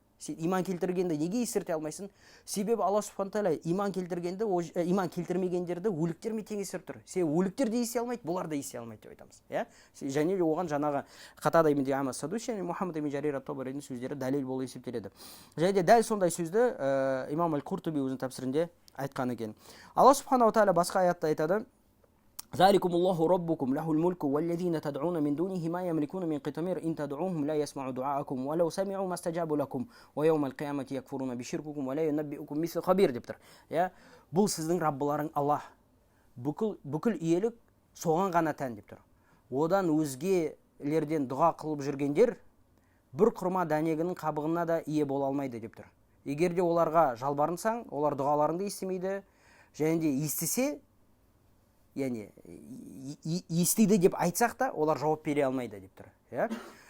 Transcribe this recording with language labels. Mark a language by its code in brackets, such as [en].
[kk] Сен иман келтіргенді неге естірте алмайсың? Себебі Алла субханала тағала иман келтірмегендерді өліктермен теңестіріп тұр. Сен өліктер де ести алмайды, бұлар да ести алмайды деп айтамыз. Және де оған жаңағы Қатада ибн Диама Садуси және Мұхаммад ибн Жарир ат-Табаридің сөздері дәлел болып есептеледі. Және де дәл сондай сөзді имам Аль-Куртуби өзінің тәпсірінде айтқан екен. Алла субханала тағала басқа аятта айтады: [ar] ذلكم الله ربكم له الملك والذين تدعون من دونه ما يملكون من قطمير إن تدعوهم لا يسمعوا دعاءكم ولو سمعوا ما استجابوا لكم ويوم القيامة يكفرون بشرككم ولا ينبئكم مثل خبير [kk] деп тұр. Бұл сіздің Раббыларың Аллах. Бүкіл иелік соған ғана тән деп тұр. Одан өзгелерден дұға қылып жүргендер бір құрма дәнегінің қабығына да ие бола алмайды деп тұр. Егер де оларға жалбарынсаң, олар дұғаларыңды естімейді, және де естісе, яғни естиді деп айтсақ та, олар жауап бере алмайды деп тұр.